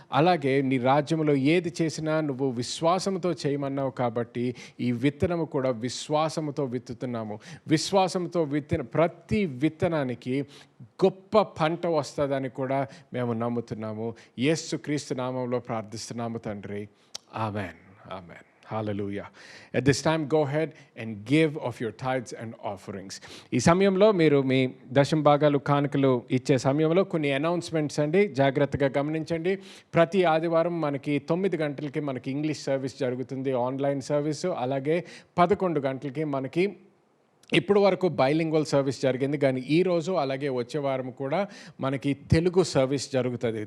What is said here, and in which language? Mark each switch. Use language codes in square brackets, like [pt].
[te] అలాగే నీ రాజ్యములో ఏది చేసినా నువ్వు విశ్వాసముతో చేయమన్నావు కాబట్టి ఈ విత్తనము కూడా విశ్వాసముతో విత్తుతున్నాము. విశ్వాసంతో విత్తిన ప్రతి విత్తనానికి గొప్ప పంట వస్తుందని కూడా మేము నమ్ముతున్నాము. యేసుక్రీస్తు నామములో ప్రార్థిస్తున్నాము తండ్రి. ఆమేన్. ఆమేన్. Hallelujah. [en] At this time, go ahead and give of your tithes and offerings. [te] ఈ సమయంలో మీరు మీ దశమ భాగాలు కానుకలు ఇచ్చే సమయంలో కొన్ని అనౌన్స్మెంట్స్ అండి, జాగ్రత్తగా గమనించండి. ప్రతి ఆదివారం మనకి 9 గంటలకి మనకి ఇంగ్లీష్ సర్వీస్ జరుగుతుంది, ఆన్లైన్ సర్వీసు. అలాగే 11 గంటలకి మనకి ఇప్పుడు వరకు బైలింగ్వల్ సర్వీస్ జరిగింది, కానీ ఈరోజు అలాగే వచ్చే వారం కూడా మనకి తెలుగు సర్వీస్ జరుగుతుంది.